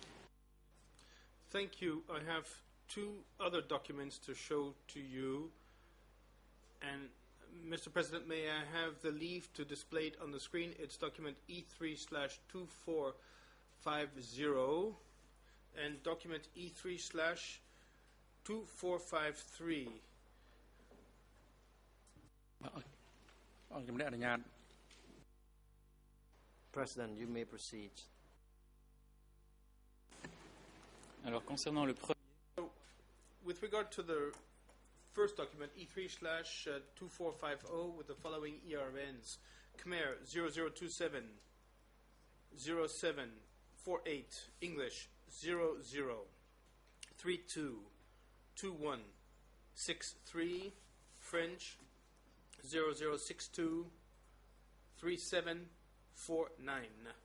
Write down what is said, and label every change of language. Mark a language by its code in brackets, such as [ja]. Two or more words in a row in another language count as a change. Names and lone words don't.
[en] I have two other documents to show to you. And Mr. President, may I have the leave to display it on the screen? It's document E3/2450 and document E3/2453. [km] ជំរាបអនុញ្ញាត [en] President, you may proceed. [fr] Alors concernant le premier, [en] With regard to the first document, E3/2450, with the following ERNs: Khmer 0027 0748, English 00322163, French 00623749.